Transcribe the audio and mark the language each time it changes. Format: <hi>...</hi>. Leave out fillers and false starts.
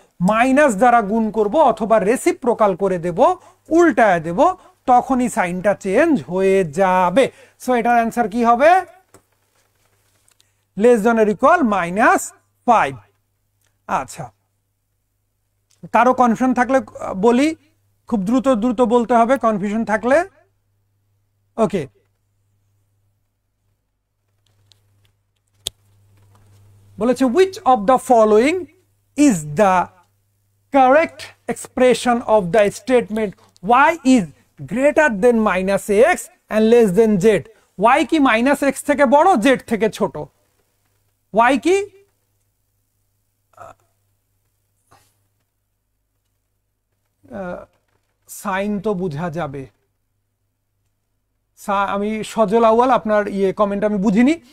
<bn>Minus দ্বারা গুণ করব অথবা রেসিপ্রোকাল করে দেব, উল্টায় দেব, তখনই সাইনটা চেঞ্জ হয়ে যাবে। সো এটার অ্যান্সার কি হবে?</bn> <en>less than or equal</en> <bn>-5। আচ্ছা, কারো কনফিউশন থাকলে বলি, খুব দ্রুত দ্রুত বলতে হবে কনফিউশন থাকলে। ওকে, বলেছে</bn> <en>which of the following is the correct expression of the statement y is greater than -x and less than z?</en> <bn>y কি -x থেকে বড়, z থেকে ছোট? y কি সাইন তো বোঝা যাবে, আমি সজল আউয়াল আপনার কমেন্ট আমি বুঝিনি।</bn>